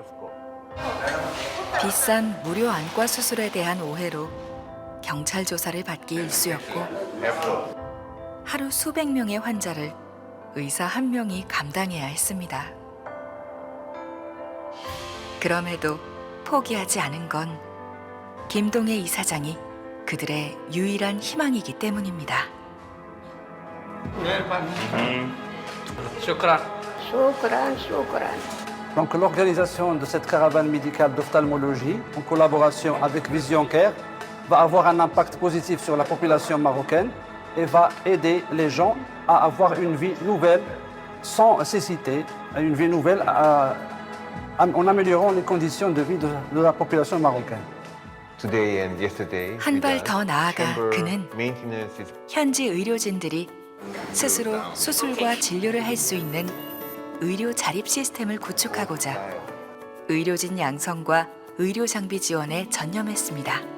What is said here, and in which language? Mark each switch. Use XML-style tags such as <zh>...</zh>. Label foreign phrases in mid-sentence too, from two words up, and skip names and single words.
<ko>비싼 무료 안과 수술에 대한 오해로 경찰 조사를 받기 일쑤였고 하루 수백 명의 환자를 의사 한 명이 감당해야 했습니다. 그럼에도 포기하지 않은 건 김동혜 이사장이 그들의 유일한 희망이기 때문입니다.</ko> <fr>Donc l'organisation de cette caravane médicale d'ophtalmologie, en collaboration avec Vision Care, va avoir un impact positif sur la population marocaine et va aider les gens à avoir une vie nouvelle sans cécité, une vie nouvelle en améliorant les conditions de vie de la population marocaine.</fr> <ko>한 발 더 나아가 그는 현지 의료진들이 스스로 수술과 진료를 할 수 있는 의료 자립 시스템을 구축하고자 의료진 양성과 의료 장비 지원에 전념했습니다.</ko>